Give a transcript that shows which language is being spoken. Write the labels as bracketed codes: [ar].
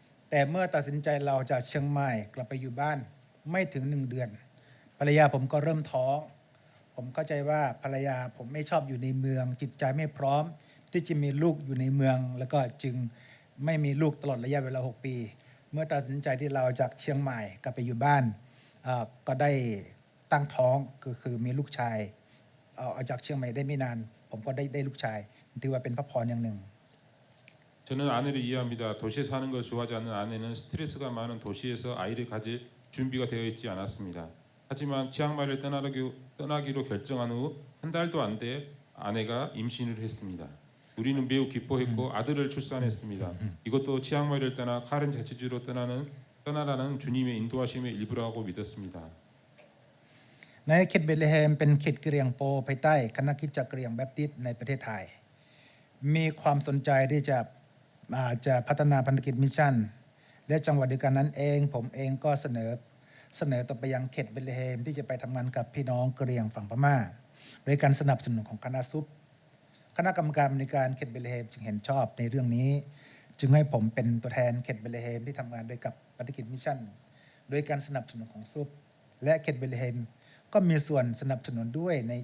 [th] แต่เมื่อตัดสินใจเราจากเชียงใหม่กลับไปอยู่บ้านไม่ถึง1 เดือนภรรยาผมก็เริ่มท้องผมเข้าใจว่าภรรยาผมไม่ชอบอยู่ในเมืองจิตใจไม่พร้อมที่จะมีลูกอยู่ในเมืองแล้วก็จึงไม่มีลูกตลอดระยะเวลา6 ปีเมื่อตัดสินใจที่เราจากเชียงใหม่กลับไปอยู่บ้านก็ได้ตั้งท้องคือมีลูกชายเอาจากเชียงใหม่ได้ไม่นานผมก็ได้ลูกชายถือว่าเป็นพระพรอย่างหนึ่ง [ko] 저는 아내를 이해합니다. 도시에 사는 걸 좋아하지 않는 아내는 스트레스가 많은 도시에서 아이를 가질 준비가 되어 있지 않았습니다. 하지만 치앙마이를 떠나기로 결정한 후 한 달도 안 돼 아내가 임신을 했습니다. 우리는 매우 기뻐했고 아들을 출산했습니다. 이것도 치앙마이를 떠나 카렌 자치주로 떠나라는 주님의 인도하심의 일부라고 믿었습니다. [th] ในเขตเบธเลเฮมเป็นเขตกะเหรี่ยงโปภายใต้คณะคริสตจักรกะเหรี่ยงแบปติสต์ในประเทศไทยมีความสนใจที่จะพัฒนาพันธกิจมิชชั่นและจังหวัดเดียวกันนั้นเองผมเองก็เสน อต่อไปยังเขตเบธเลเฮมที่จะไปทำงานกับพี่น้องกะเหรี่ยงฝั่งพม่าโดยการสนับสนุนของคณะซุปคณะกรรมการในการเขตเบธเลเฮมจึงเห็นชอบในเรื่องนี้จึงให้ผมเป็นตัวแทนเขตเบธเลเฮมที่ทำงานโดยกับพันธกิจมิชชั่นโดยการสนับสนุนของซุปและเขตเบธเลเฮมก็มีส่วนสนับสนุนด้วย